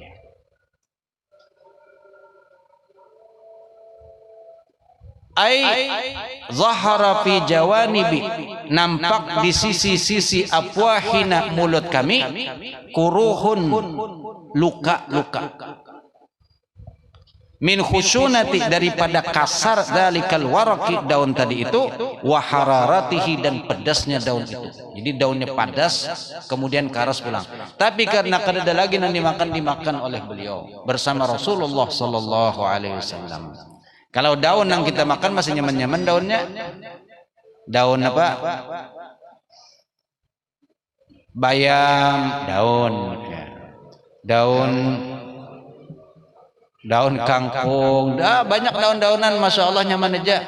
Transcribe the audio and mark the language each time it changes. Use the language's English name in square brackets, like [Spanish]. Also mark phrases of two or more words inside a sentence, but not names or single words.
[Arabic] ظهر في جوانب, [Indonesian] nampak di sisi-sisi afwahina, mulut kami, kuruhun, luka-luka, [Arabic] من خشونة, [Indonesian] daripada kasar [Arabic] ذلك الورق, [Indonesian] daun tadi itu, [Arabic] وحرارته, [Indonesian] dan pedasnya daun itu. [Banjar] Jadi daunnya padas, kemudian karas pulang. [Indonesian] Tapi karena kada ada lagi yang dimakan oleh beliau bersama Rasulullah [Arabic] صلى الله عليه وسلم. [Banjar] Kalau daun yang kita makan masih nyaman-nyaman daunnya. [Indonesian] Daun apa? Bayam, daun kangkung, banyak daun-daunan, [Arabic] ما شاء الله [Indonesian] nyaman aja.